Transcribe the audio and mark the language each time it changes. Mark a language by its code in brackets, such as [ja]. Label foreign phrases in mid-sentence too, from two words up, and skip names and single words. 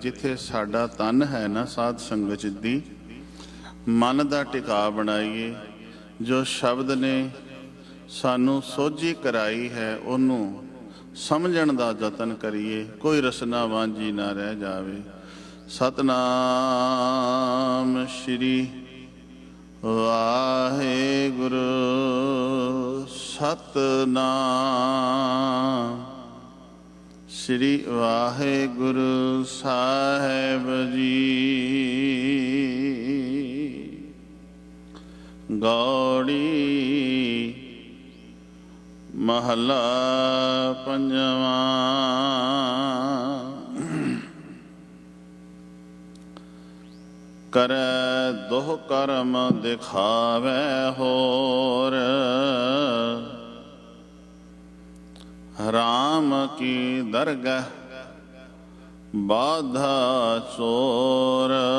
[pa] ਜਿੱਥੇ ਸਾਡਾ ਤਨ ਹੈ ਨਾ ਸਾਧ ਸੰਗਤ ਦੀ ਮਨ ਕਾ ਟਿੱਕਾ ਬਣਾਈਏ। ਜੋ ਸ਼ਬਦ ਨੇ ਸਾਨੂੰ ਸੋਝੀ ਕਰਾਈ ਹੈ ਉਹਨੂੰ ਸਮਝਣ ਦਾ ਜਤਨ ਕਰੀਏ। ਕੋਈ ਰਸਨਾ ਵਾਂਝੀ ਨਾ ਰਹਿ ਜਾਵੇ। ਸਤਿਨਾਮ ਸ੍ਰੀ ਵਾਹਿਗੁਰੂ ਸਤਿਨਾਮ ਸ੍ਰੀ ਵਾਹਿਗੁਰੂ ਸਾਹਿਬ ਜੀ। ਗਉੜੀ ਮਹਲਾ ਪੰਜਵਾਂ। ਕਰੇ ਦੋਹ ਕਰਮ ਦਿਖਾਵੇ ਹੋਰ ਰਾਮ ਕੀ ਦਰਗਾਹ ਬਾਧਾ ਚੋਰ।